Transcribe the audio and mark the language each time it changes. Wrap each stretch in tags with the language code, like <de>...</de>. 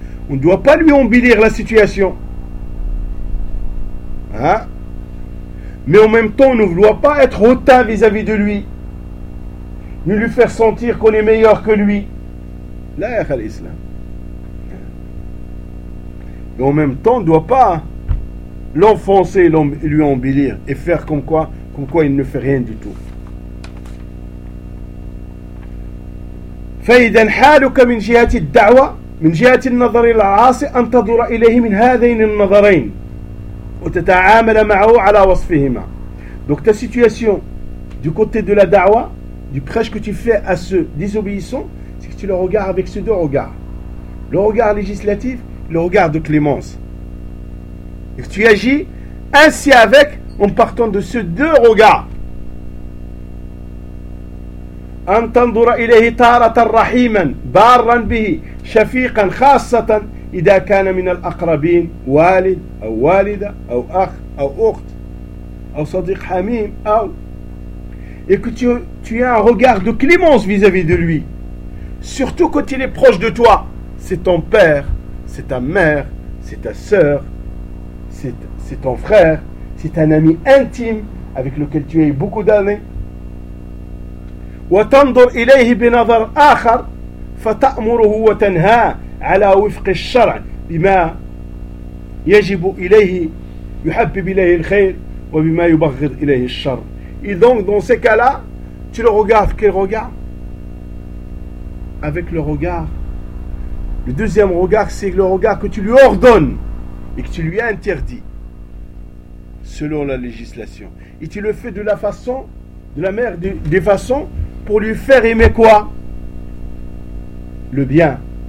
<fr>On ne doit pas lui embellir la situation, mais en même temps on ne doit pas être hautain vis-à-vis de lui, ni lui faire sentir qu'on est meilleur que lui.</fr> <ar>La ya khalis la.</ar> <fr>Et en même temps on ne doit pas l'enfoncer et lui embellir et faire comme quoi il ne fait rien du tout.</fr> <ar>فإذا حالك من جهة الدعوة من جهة النظر إلى العاصي أن تدور إليه من هذين النظرين وتتعامل معه على وصفهما.</ar> <fr>Donc ta situation du côté de la da'wa, du prêche que tu fais à ce désobéissant, c'est que tu le regardes avec ces deux regards, le regard législatif, le regard de clémence. Et tu agis ainsi avec, en partant de ces deux regards.</fr> <ar>أن تنظر إليه تارة رحيما بارا به شفيقا خاصة إذا كان من الأقربين والد أو والدة أو أخ أو أخت أو صديق حميم أو</ar> <fr>et que tu aies un regard de clémence vis-à-vis de lui, surtout quand il est proche de toi. C'est ton père, c'est ta mère, c'est ta sœur, c'est ton frère, c'est un ami intime avec lequel tu as eu beaucoup d'années.</fr> <ar>وتنظر إليه بنظر آخر فتأمره وتنهاه على وفق الشرع بما يجب إليه يحبب إليه الخير وبما يبغض إليه الشر.</ar> <fr>Et donc dans ces cas-là, tu le regardes quel regard? Avec le regard. Le deuxième regard, c'est le regard que tu lui ordonnes et que tu lui interdis selon la législation. Et tu le fais de la façon, de la manière, des façons pour lui faire aimer quoi? Le bien.</fr>